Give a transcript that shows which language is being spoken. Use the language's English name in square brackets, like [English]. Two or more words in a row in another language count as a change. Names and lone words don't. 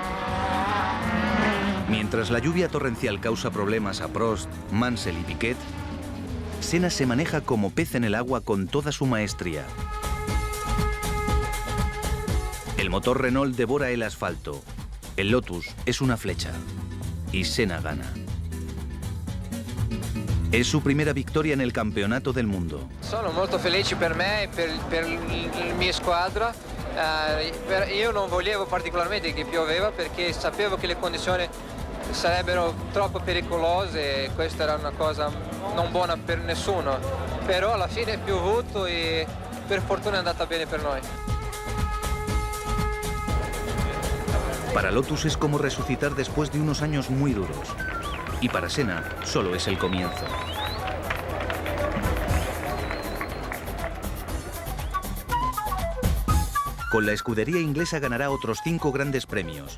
[Spanish] Mientras la lluvia torrencial causa problemas a Prost, Mansell y Piquet, Senna se maneja como pez en el agua con toda su maestría. El motor Renault devora el asfalto. El Lotus es una flecha. Y Senna gana. Es su primera [Italian] vittoria nel campionato del mondo. Sono molto felice per me e per la mia squadra. Io non volevo particolarmente che pioveva perché sapevo che le condizioni sarebbero troppo pericolose e questa era una cosa non buona per nessuno. Però alla fine è piovuto e per fortuna è andata bene per noi. [Spanish] Para Lotus es como resucitar después de unos años muy duros. Y para Senna solo es el comienzo. Con la escudería inglesa ganará otros 5 grandes premios.